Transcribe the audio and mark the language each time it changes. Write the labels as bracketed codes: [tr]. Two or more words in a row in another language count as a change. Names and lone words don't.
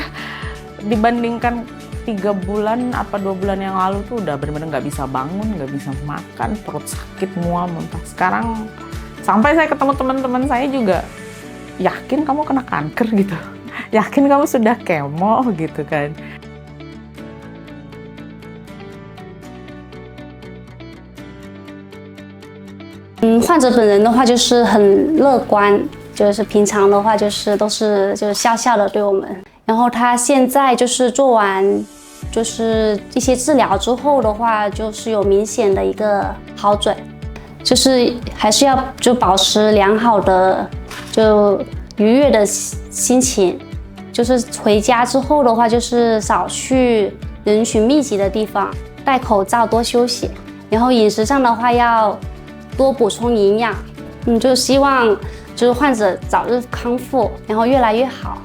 [id] Dibandingkan 3 bulan apa 2 bulan yang lalu tuh udah bener-bener nggak bisa bangun, nggak bisa makan, perut sakit, mual, muntah. Sekarang sampai saya ketemu teman-teman saya juga, yakin kamu kena kanker gitu, yakin kamu sudah kemo gitu kan. [zh] 患者本人的话就是很乐观，就是平常的话就是都是笑笑的对我们。然后他现在就是做完就是一些治疗之后的话，就是有明显的一个好转，就是还是要就保持良好的就愉悦的心情，就是回家之后的话就是少去人群密集的地方，戴口罩，多休息，然后饮食上的话要多补充营养，就希望就是患者早日康复，然后越来越好。